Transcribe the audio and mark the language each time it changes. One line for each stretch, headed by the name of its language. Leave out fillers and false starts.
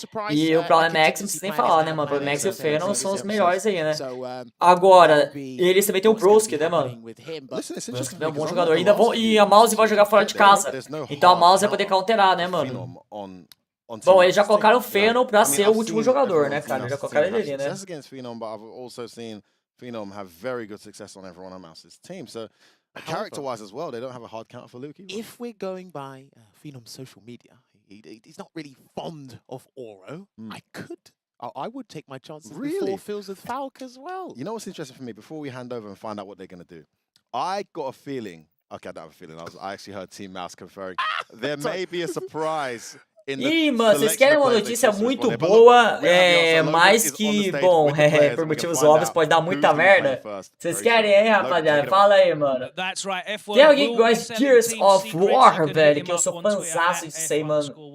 Portuguese: E o ProblemX, não precisa nem falar, né, mano? O ProblemX e o Fenon são os melhores aí, né? Agora, eles também tem o Broski, né, mano? Broski é um bom jogador. E a mouse vai jogar fora de casa. Então a mouse vai poder counterar, né, mano? Bom, eles já colocaram o Fenon pra ser o último jogador, né, cara? Já colocaram ele ali, né?
English: Phenom have very good success on everyone on Mouse's team. So character-wise as well, they don't have a hard counter for Luke either. If we're going by Phenom's social media, he's not really fond of Oro. I would take my chances before Phils with Falk as well. You know what's interesting for me? Before we hand over and find out what they're going to do, I got a feeling. Okay, I don't have a feeling. I actually heard Team Mouse conferring. There may be a surprise.
Portuguese: Ih, mano, vocês querem uma notícia muito boa, mas que, bom, por motivos óbvios pode dar muita merda. Vocês querem, hein, rapaziada? Fala aí, mano. Tem alguém que gosta de Gears of War, velho? Que eu sou fanzaço disso aí, mano.